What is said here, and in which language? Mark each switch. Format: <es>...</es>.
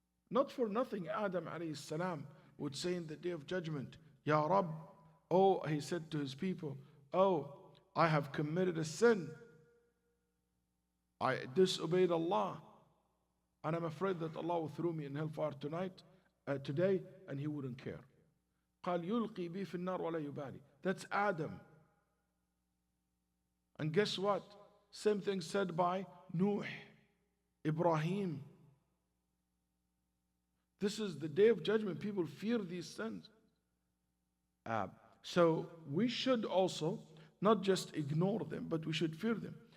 <en>Not for nothing, Adam alayhi salam would say in the day of judgment, Ya Rabb, oh, he said to his people, oh, I have committed a sin. I disobeyed Allah. And I'm afraid that Allah will throw me in hellfire today, and He wouldn't care.</en> <ar>قال يلقي بي في النار ولا يبالي.</ar> <en>That's Adam. And guess what? Same thing said by Nuh, Ibrahim. This is the day of judgment. People fear these sins. So we should also not just ignore them, but we should fear them.</en>